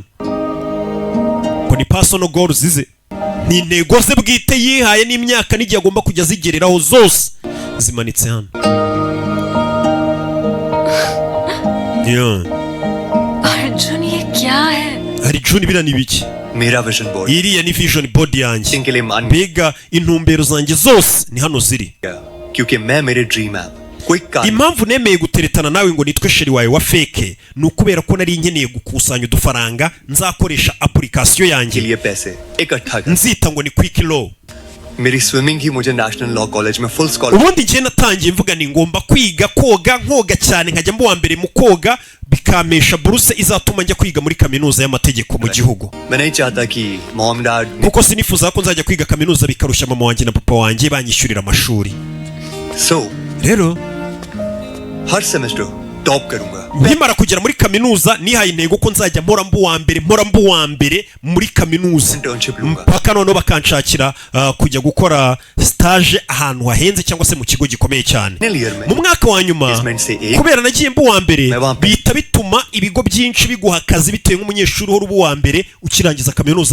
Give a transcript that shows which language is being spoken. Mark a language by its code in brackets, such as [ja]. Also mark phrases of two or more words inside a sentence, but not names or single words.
[rw] Ko ni [en] personal goals [rw] zize. Ni intego ze bwite yihaye n'imyaka n'igihe agomba kujya zigereraho zose zimanitse hano. [hi] Arjun ये क्या है? [rw] Arjun bira ni biki? [en] Mera vision board. [rw] Iriya ni [en] vision board [rw] yanjye. Mbega intumbero zanjye zose ni hano ziri. [hi] क्योंकि मैं मेरे dream है. [rw] Impamvu nemeye guteretana nawe ngo nitwe sheri wawe wa fake ni ukubera ko nari nkeneye gukusanya udufaranga nzakoresha application yanjye nzita ngo ni quick law. [hi] Meri swimming hi mujhe [en] national law college [hi] में [en] full scholarship. [rw] Ubundi ngiye natangiye mvuga ni ngomba kwiga koga nkoga cyane nkajya mbu wa mbere mu koga bikamesha buruse izatuma njya kwiga muri kaminuza y'amategeko mu gihugu. [hi] मैं नहीं चाहता कि [en] mom dad [rw] kuko sinifuza ko nzajya kwiga kaminuza bikarushya mama wanjye na papa wanjye banyishyurira amashuri. So rero [hi] हर सेमेस्टर टॉप करूंगा. [rw] Nkimara kugera muri kaminuza nihaye intego ko nzajya mpora mbu wa mbere muri kaminuza mpaka noneho bakanshakira kujya gukora stage ahantu hahenze cyangwa se mu kigo gikomeye cyane. Mu mwaka wa nyuma kubera nagiye mbu wa mbere bita bituma ibigo byinshi biguha akazi bitewe nk'umunyeshuri uhora ubu wa mbere ukirangiza kaminuza.